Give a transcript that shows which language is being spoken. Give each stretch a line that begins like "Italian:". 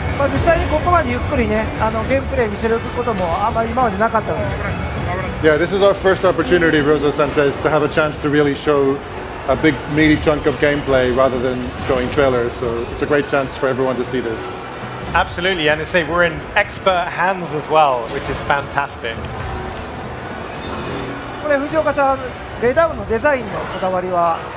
Japanese: 実際にここまでゆっくりね、ゲームプレイ見せることもあんまり今までなかったので。
English: Yeah, this is our first opportunity, Rozo-san says, to have a chance to really show a big meaty chunk of gameplay rather than showing trailers. So it's a great chance for everyone to see this. Absolutely, and to say we're in expert hands as well, which is fantastic.
Japanese: これ藤岡さん、レダウンのデザインのこだわりは。